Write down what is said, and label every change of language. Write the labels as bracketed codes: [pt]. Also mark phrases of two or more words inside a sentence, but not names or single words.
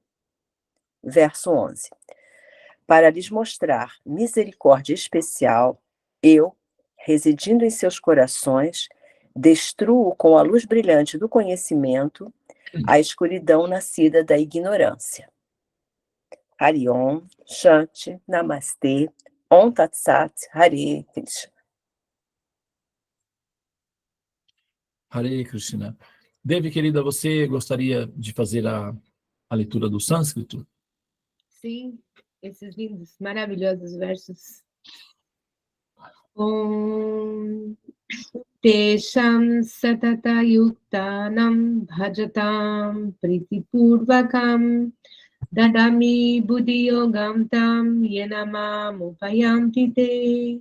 [pt] Verso 11. Para lhes mostrar misericórdia especial, eu, residindo em seus corações, destruo com a luz brilhante do conhecimento a escuridão nascida da ignorância. [sa] Hari Om, Shanti, Namastê, Om Tat Sat, Hare Krishna. Hare Krishna. [pt] Devi, querida, você gostaria de fazer a leitura do sânscrito? Sim, esses lindos, maravilhosos versos. [sa] Om Tesham Satata Yuktanam Bhajatam Pritipurvakam Dadami Buddhiyogam Tam Yenamam Upayamti Te.